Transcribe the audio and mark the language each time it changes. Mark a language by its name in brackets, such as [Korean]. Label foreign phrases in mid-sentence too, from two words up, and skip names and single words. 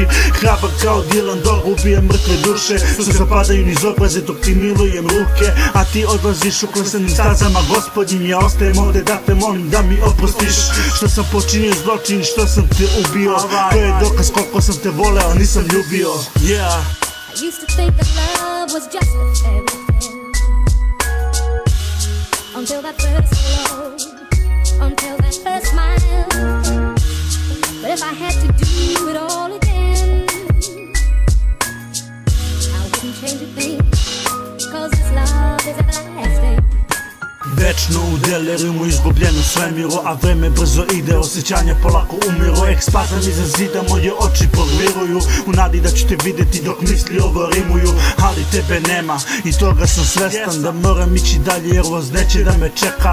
[Serbian] Hrabar kao Dylan Dog, ubija mrtve duše. Suza padaju niz obraze dok ti milujem ruke. A ti odlaziš uklesanim stazama gospodin. Ja ostajem ovde da te molim da mi oprostiš što sam počinio zločin, što sam te ubio. To je dokaz koliko sam te voleo, nisam ljubio. [English] Yeah. I used to think that love was just a fairy tale, until that first hello, until that first smile. But if I had to do it all again, I wouldn't change a thing, 'cause this love is everlasting. [Serbian] Večno u delirimu, izgubljeno svemiru, a vreme brzo ide, osjećanja polako umiru. Ekspazam iza zida, moje oči pogviruju, u nadi da ću te videti dok misli ovo rimuju. Ali tebe nema i toga sam svestan, da moram ići dalje jer voz neće da me čeka.